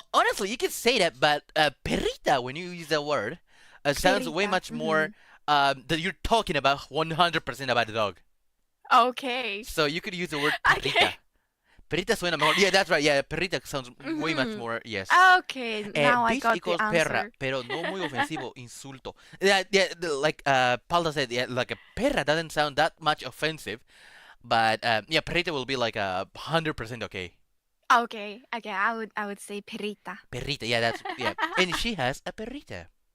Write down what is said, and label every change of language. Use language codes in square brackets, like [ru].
[en] Honestly, you can say that, but perrita, when you use that word, sounds way much more that you're talking about 100% about the dog. Okay. So you could use the word perrita. Okay. [es] Perrita suena mejor. [en] Yeah, that's right. Yeah, perrita sounds way much more. Yes. Okay, now I bitch got equals the answer. [es] perra, pero no muy ofensivo, insulto. [en] Yeah, like Palda said, yeah, like a perra doesn't sound that much offensive, but yeah, perrita will be like 100% okay. Okay, I would say perrita. Perrita, yeah, yeah, and she has a perrita.